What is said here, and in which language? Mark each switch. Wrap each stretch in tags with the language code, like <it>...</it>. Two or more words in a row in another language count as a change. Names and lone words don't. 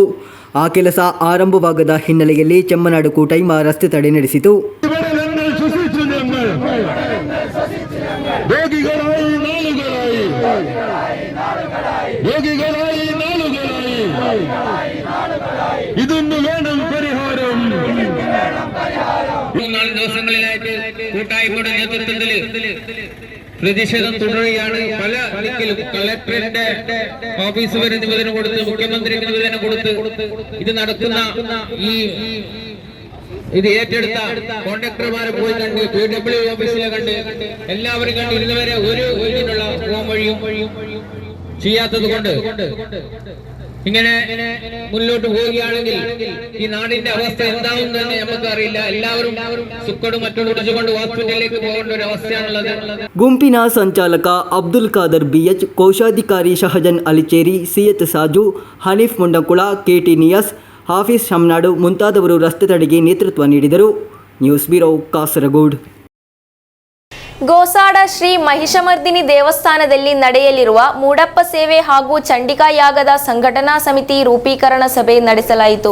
<kn>ಆ ಕೆಲಸ ಆರಂಭವಾಗದ ಹಿನ್ನೆಲೆಯಲ್ಲಿ ಚೆಮ್ಮನಾಡು ಕೂಟೈಮ ರಸ್ತೆ ತಡೆ ನಡೆಸಿತು.</kn> <ml>ಇದನ್ನು വേണം പരിഹാരം. 3-4 ദിവസങ്ങളിലായിട്ട് കൂട്ടായ്മയുടെ നേതൃത്വത്തിൽ പ്രതിഷേധം തുടരുകയാണ്. പല ദിക്കിലും കളക്ടറിന്റെ ഓഫീസ് വരെ നിവേദനം കൊടുത്ത്, മുഖ്യമന്ത്രിക്ക് നിവേദനം കൊടുത്ത്, ഇത് നടക്കുന്ന ഇത് ഏറ്റെടുത്ത കോൺട്രാക്ടർമാരെ പോയി കണ്ട്, PW ഓഫീസിലെ കണ്ട്, എല്ലാവരും കണ്ട് ഇതുവരെ ഒരു ഇതിനുള്ള ഫോം വഴിയും ചെയ്യാത്തത് കൊണ്ട് ഇങ്ങനെ മുന്നോട്ട് പോവുകയാണെങ്കിൽ ഈ നാടിന്റെ അവസ്ഥ എന്താവും തന്നെ നമുക്ക് അറിയില്ല. എല്ലാവരും സുക്കടും മറ്റും കുടിച്ചുകൊണ്ട് ഹോസ്പിറ്റലിലേക്ക് പോകേണ്ട ഒരു അവസ്ഥയാണുള്ളത്.</ml> <kn>ಗುಂಪಿನ ಸಂಚಾಲಕ ಅಬ್ದುಲ್ ಖಾದರ್ BH, ಕೋಶಾಧಿಕಾರಿ ಶಹಜನ್ ಅಲಿಚೇರಿ, ಸಿಎತ್ ಸಾಜು, ಹನೀಫ್ ಮುಂಡಂಕುಳ, KT ನಿಯಾಸ್, ಹಾಫೀಸ್ ಶಮ್ನಾಡು ಮುಂತಾದವರು ರಸ್ತೆ ತಡೆಗೆ ನೇತೃತ್ವ ನೀಡಿದರು. ನ್ಯೂಸ್ ಬ್ಯೂರೋ ಕಾಸರಗೋಡು. ಗೋಸಾಡ ಶ್ರೀ ಮಹಿಷಮರ್ದಿನಿ ದೇವಸ್ಥಾನದಲ್ಲಿ ನಡೆಯಲಿರುವ ಮೂಡಪ್ಪ ಸೇವೆ ಹಾಗೂ ಚಂಡಿಕಾ ಯಾಗದ ಸಂಘಟನಾ ಸಮಿತಿ ರೂಪೀಕರಣ ಸಭೆ ನಡೆಸಲಾಯಿತು.</kn>